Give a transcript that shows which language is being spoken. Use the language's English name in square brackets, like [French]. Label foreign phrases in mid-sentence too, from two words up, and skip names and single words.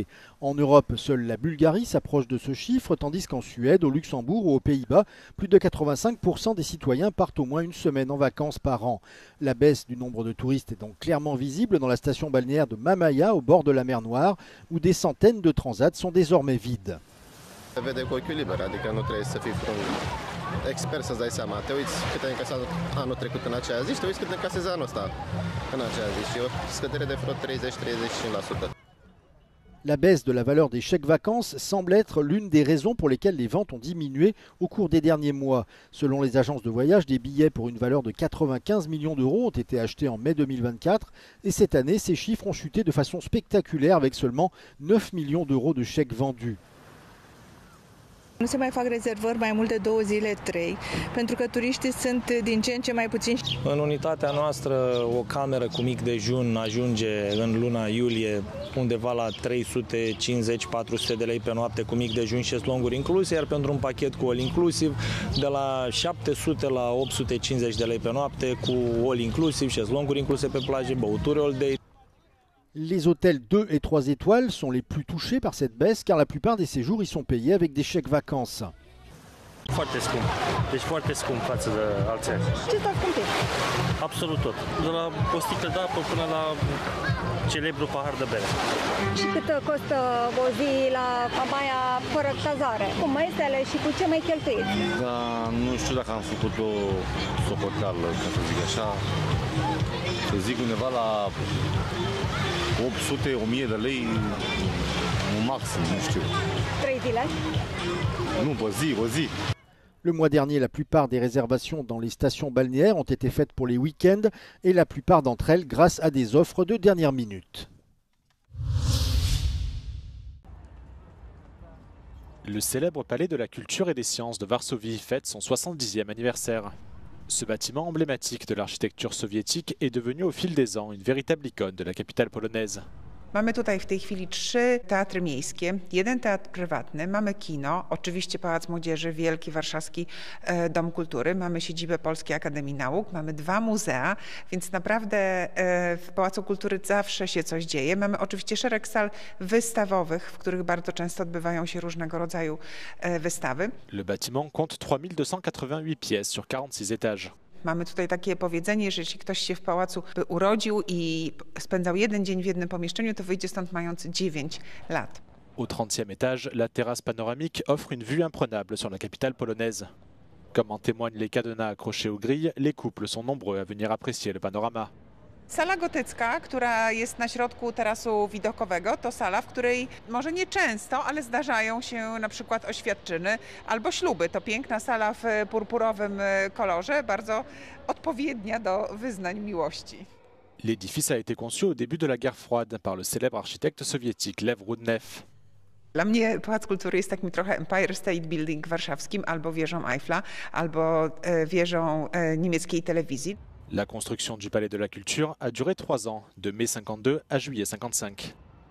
[French] En Europe, seule la Bulgarie s'approche de ce chiffre, tandis qu'en Suède, au Luxembourg ou aux Pays-Bas, plus de 85% des citoyens partent au moins une semaine en vacances par an. La baisse du nombre de touristes est donc clairement visible dans la station balnéaire de Mamaia, au bord de la mer Noire, où des centaines de transats sont désormais vides. [Romanian] Expert să-ți dai seama, te uiți cât ai încasat anul trecut în aceea zi și te uiți cât încasezi anul ăsta în aceea zi și o scădere de vreo 30-35%. [French] La baisse de la valeur des chèques vacances semble être l'une des raisons pour lesquelles les ventes ont diminué au cours des derniers mois. Selon les agences de voyage, des billets pour une valeur de 95 millions d'euros ont été achetés en mai 2024 et cette année, ces chiffres ont chuté de façon spectaculaire avec seulement 9 millions d'euros de chèques vendus. [Romanian] Nu se mai fac rezervări mai mult de 2 zile, 3, pentru că turiștii sunt din ce în ce mai puțini. În unitatea noastră, o cameră cu mic dejun ajunge în luna iulie undeva la 350-400 de lei pe noapte cu mic dejun și șezlonguri incluse, iar pentru un pachet cu [English] all inclusiv [Romanian] de la 700 la 850 de lei pe noapte cu [English] all inclusiv, [Romanian] șezlonguri incluse pe plaje, băuturi [English] all day. [French] Les hôtels 2 et 3 étoiles sont les plus touchés par cette baisse car la plupart des séjours y sont payés avec des chèques vacances. [Romanian] Foarte scump. Deci foarte scump față de alții ani. Ce s-a scumpit? Absolut tot. De la o sticlă de apă până la celebru pahar de bere. Și cât costă o zi la Mamaia fără cazare? Cu mesele și cu ce mai cheltuiți? Da, nu știu dacă am făcut o socoteală, ca să zic așa. Să zic undeva la 800, 1000 de lei, un maxim, nu știu. 3 zile? Nu, pe zi. [French] Le mois dernier, la plupart des réservations dans les stations balnéaires ont été faites pour les week-ends et la plupart d'entre elles grâce à des offres de dernière minute. Le célèbre palais de la culture et des sciences de Varsovie fête son 70e anniversaire. Ce bâtiment emblématique de l'architecture soviétique est devenu au fil des ans une véritable icône de la capitale polonaise. [Polish] Mamy tutaj w tej chwili 3 teatry miejskie, 1 teatr prywatny, mamy kino, oczywiście Pałac Młodzieży, Wielki Warszawski Dom Kultury, mamy siedzibę Polskiej Akademii Nauk, mamy 2 muzea, więc naprawdę w Pałacu Kultury zawsze się coś dzieje. Mamy oczywiście szereg sal wystawowych, w których bardzo często odbywają się różnego rodzaju wystawy. [French] Le bâtiment compte 3288 pièces sur 46 étages. [Polish] Mamy tutaj takie powiedzenie, że jeśli ktoś się w pałacu by urodził i spędzał 1 dzień w jednym pomieszczeniu, to wyjdzie stąd mając 9 lat. [French] Au 30e étage, la terrasse panoramique offre une vue imprenable sur la capitale polonaise. Comme en témoignent les cadenas accrochés aux grilles, les couples sont nombreux à venir apprécier le panorama. [Polish] Sala gotycka, która jest na środku tarasu widokowego, to sala, w której może nie często, ale zdarzają się na przykład oświadczyny albo śluby. To piękna sala w purpurowym kolorze, bardzo odpowiednia do wyznań miłości. [French] L'édifice a été conçu au début de la guerre froide par le célèbre architecte soviétique Lev Rudnev. [Polish] Dla mnie Pałac Kultury jest takim trochę Empire State Building warszawskim, albo wieżą Eiffla, albo wieżą niemieckiej telewizji. [French] La construction du palais de la culture a duré 3 ans, de mai 52 à juillet 55.